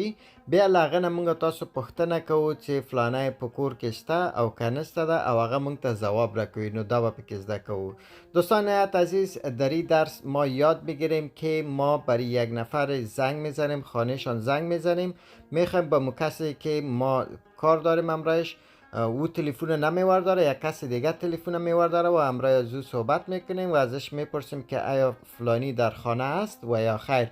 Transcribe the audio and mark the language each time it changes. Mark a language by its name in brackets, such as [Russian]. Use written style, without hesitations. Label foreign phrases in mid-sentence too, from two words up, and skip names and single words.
[Pashto] بیا له هغه نه موږ تاسو پوښتنه کوو چې فلانی په کور کې شته او که نشته ده او هغه موږ ته ځواب راکوي. نو دا به پکې زده کوو. [Persian] دوستان عزیز، در این درس ما یاد بگیریم که ما برای یک نفر زنگ میزنیم، خانهشان زنگ میزنیم، میخوایم با کسی که ما کار داریم امرایش او تلفن نمیور داره، یک کسی دیگه تلفن میور داره و امرای از او صحبت میکنیم و ازش میپرسیم که آیا فلانی در خانه است و یا خیر.